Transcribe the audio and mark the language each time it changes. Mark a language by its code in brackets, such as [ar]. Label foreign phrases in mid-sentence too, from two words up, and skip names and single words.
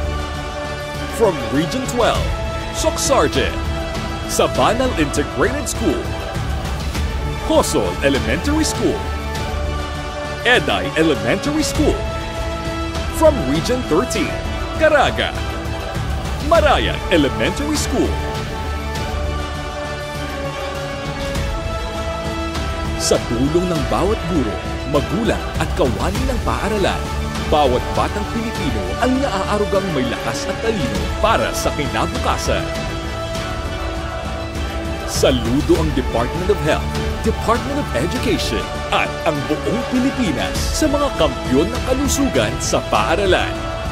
[en] From Region 12, Socsargen, Sabanal Integrated School, Hosol Elementary School, Eday Elementary School. From Region 13, Caraga, Marayag Elementary School. [tl] Sa tulong ng bawat guro, magulang at kawani ng paaralan, bawat batang Pilipino ang naaarugang may lakas at talino para sa kinabukasan. Saludo ang Department of Health, Department of Education at ang buong Pilipinas sa mga kampyon ng kalusugan sa paaralan.